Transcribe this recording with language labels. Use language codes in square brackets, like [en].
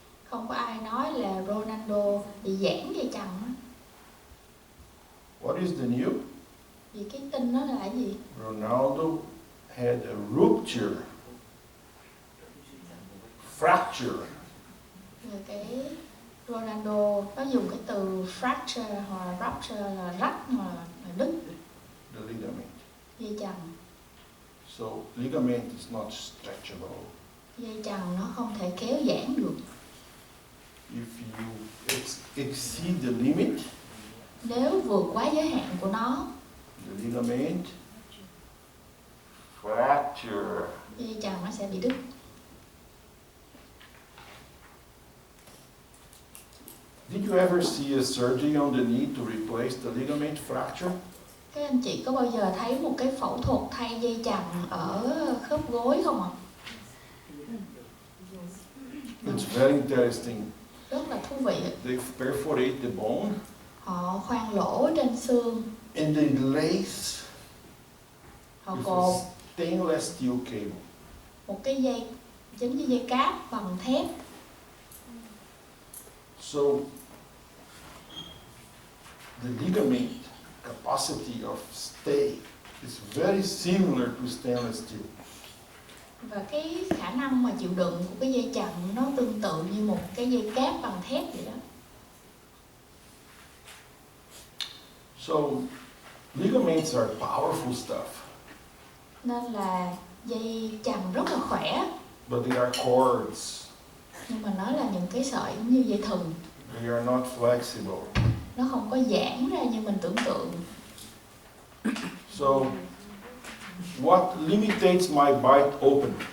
[vi] Không có ai nói là Ronaldo bị giãn dây chằng á. [en] What is the news? [vi] Vì cái tin đó là cái gì? [en] Ronaldo had a rupture, fracture. [vi] Rồi cái Ronaldo nó dùng cái từ fracture hoặc là rupture là rách hoặc là đứt [en] The ligament. [vi] dây chằng. [en] So ligament is not stretchable. [vi] Dây chằng nó không thể kéo giãn được. [en] If you exceed the limit, [vi] Nếu vượt quá giới hạn của nó, [en] the ligament fracture. [vi] dây chằng nó sẽ bị đứt. [en] Did you ever see a surgery on the knee to replace the ligament fracture? [vi] Các anh chị có bao giờ thấy một cái phẫu thuật thay dây chằng ở khớp gối không ạ? [en] It's very interesting. [vi] Rất là thú vị. [en] They perforate the bone [vi] Họ khoan lỗ trên xương, [en] and they lace [vi] họ [en] with [vi] cột [en] a stainless steel cable. [vi] một cái dây giống như dây cáp bằng thép. [en] So the ligament capacity of stay is very similar to stainless steel. [vi] Và cái khả năng mà chịu đựng của cái dây chằng nó tương tự như một cái dây cáp bằng thép vậy đó. [en] So ligaments are powerful stuff, [vi] Nên là dây chằng rất là khỏe, [en] but they are cords. [vi] nhưng mà nó là những cái sợi giống như dây thừng. [en] They are not flexible. [vi] Nó không có giãn ra như mình tưởng tượng. [en] So what limitates my bite open?